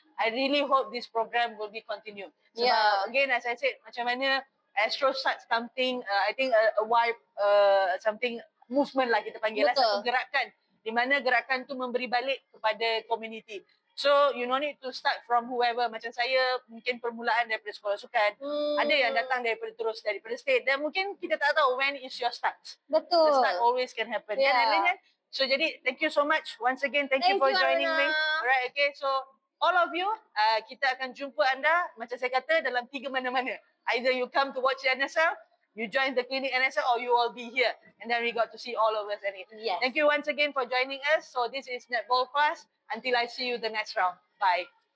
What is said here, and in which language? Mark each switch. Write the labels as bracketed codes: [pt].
[en] I really hope this program will be continued. [ms] So again, as I said, macam mana Astro start something, I think a wipe, something movement lah kita panggil lah, satu gerakan di mana gerakan tu memberi balik kepada community. [en] So you no need to start from whoever. [ms] Macam saya mungkin permulaan daripada sekolah sukan, ada yang datang daripada state, dan mungkin kita tak tahu when is your start. Betul. [en] The start always can happen. Kan? So jadi thank you so much once again. Thank you for joining me. [ms] Alright, okay, so all of you, kita akan jumpa anda, macam saya kata, dalam 3 mana-mana. [en] Either you come to watch the NSL, you join the clinic NSL, or you will be here. And then we got to see all of us. Thank you once again for joining us. So this is Netball Plus. Until I see you the next round. Bye.